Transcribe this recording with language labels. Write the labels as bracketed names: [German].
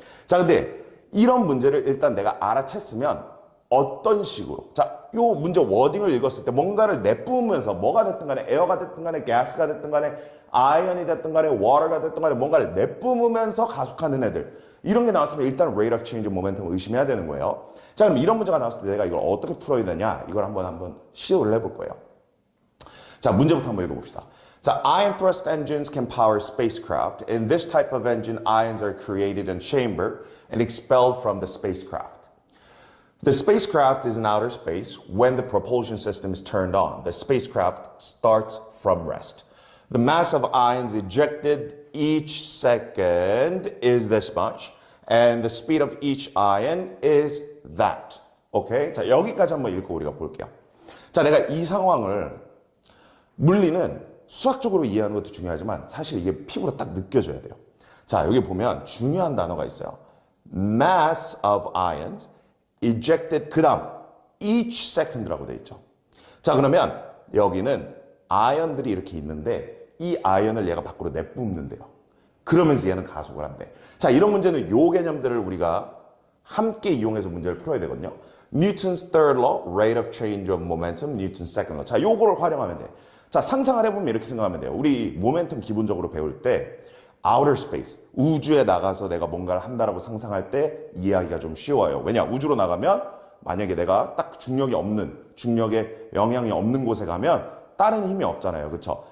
[Korean] 자, 근데 이런 문제를 일단 내가 알아챘으면 어떤 식으로, 자, 요 문제 워딩을 읽었을 때 뭔가를 내뿜으면서 뭐가 됐든 간에 에어가 됐든 간에 가스가 됐든 간에 아이언이 됐든 간에 water가 됐든 간에 뭔가를 내뿜으면서 가속하는 애들, 이런 게 나왔으면 일단 [English] rate of change of momentum [Korean] 을 의심해야 되는 거예요. 자, 그럼 이런 문제가 나왔을 때 내가 이걸 어떻게 풀어야 되냐, 이걸 한번 시도를 해볼 거예요. 자, 문제부터 한번 읽어봅시다. 자, [English] ion thrust engines can power spacecraft. In this type of engine, ions are created in chamber and expelled from the spacecraft. The spacecraft is in outer space. When the propulsion system is turned on, the spacecraft starts from rest. The mass of ions ejected each second is this much, and the speed of each ion is that. 오케이? [Korean] 자, 여기까지 한번 읽고 우리가 볼게요. 자, 내가 이 상황을 물리는 수학적으로 이해하는 것도 중요하지만 사실 이게 피부로 딱 느껴져야 돼요. 자, 여기 보면 중요한 단어가 있어요. [English] Mass of ions ejected, [Korean] 그 다음 [English] each second [Korean] 라고 돼 있죠. 자, 그러면 여기는 아이언들이 이렇게 있는데 이 아이언을 얘가 밖으로 내뿜는데요. 그러면서 얘는 가속을 한대. 자, 이런 문제는 요 개념들을 우리가 함께 이용해서 문제를 풀어야 되거든요. [English] Newton's third law, rate of change of momentum, Newton's second law. [Korean] 자, 요거를 활용하면 돼. 자, 상상을 해보면 이렇게 생각하면 돼요. 우리 모멘텀 기본적으로 배울 때 outer space, 우주에 나가서 내가 뭔가를 한다라고 상상할 때 이해하기가 좀 쉬워요. 왜냐? 우주로 나가면 만약에 내가 딱 중력이 없는, 중력에 영향이 없는 곳에 가면 다른 힘이 없잖아요. 그렇죠?